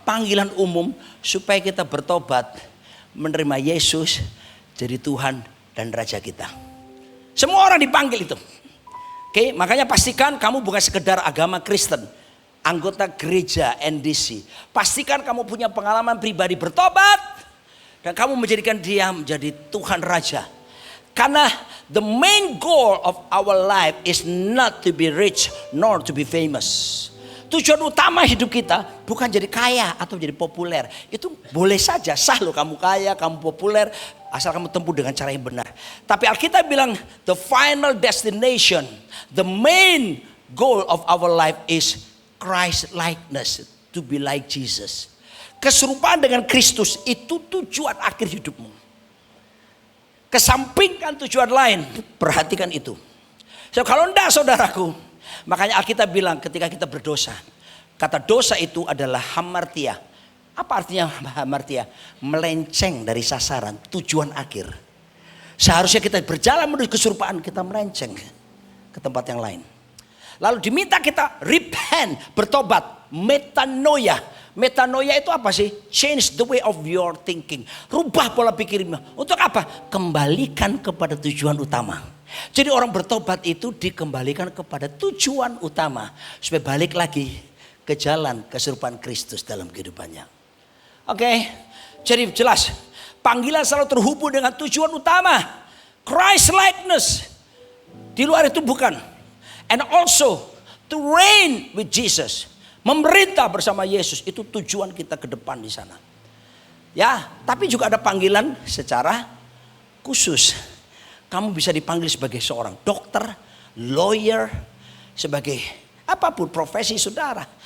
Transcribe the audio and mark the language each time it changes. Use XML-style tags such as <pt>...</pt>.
<id>Panggilan umum supaya kita bertobat, menerima Yesus jadi Tuhan dan Raja kita. Semua orang dipanggil itu. Oke, makanya pastikan kamu bukan sekedar agama Kristen, anggota gereja NDC. Pastikan kamu punya pengalaman pribadi bertobat dan kamu menjadikan dia menjadi Tuhan Raja.</id> <en>Karena the main goal of our life is not to be rich nor to be famous.</en> <id>Tujuan utama hidup kita bukan jadi kaya atau jadi populer. Itu boleh saja, sah loh kamu kaya, kamu populer, asal kamu tempuh dengan cara yang benar. Tapi Alkitab bilang</id> <en>the final destination, the main goal of our life is Christ likeness, to be like Jesus.</en> <id>Keserupaan dengan Kristus itu tujuan akhir hidupmu. Kesampingkan tujuan lain, perhatikan itu. So, kalau enggak saudaraku, makanya Alkitab bilang ketika kita berdosa, kata dosa itu adalah hamartia. Apa artinya hamartia? Melenceng dari sasaran, tujuan akhir. Seharusnya kita berjalan menuju keserupaan, kita melenceng ke tempat yang lain. Lalu diminta kita repent, bertobat. Metanoia. Metanoia itu apa sih?</id> <en>Change the way of your thinking.</en> <id>Rubah pola pikirmu. Untuk apa? Kembalikan kepada tujuan utama. Jadi orang bertobat itu dikembalikan kepada tujuan utama. Supaya balik lagi ke jalan keserupaan Kristus dalam kehidupannya. Oke, jadi jelas. Panggilan selalu terhubung dengan tujuan utama.</id> <en>Christ likeness.</en> <id>Di luar itu bukan.</id> <en>And also to reign with Jesus.</en> <id>Memerintah bersama Yesus, itu tujuan kita ke depan di sana. Ya, tapi juga ada panggilan secara khusus. Kamu bisa dipanggil sebagai seorang dokter, lawyer, sebagai apapun profesi saudara.</id>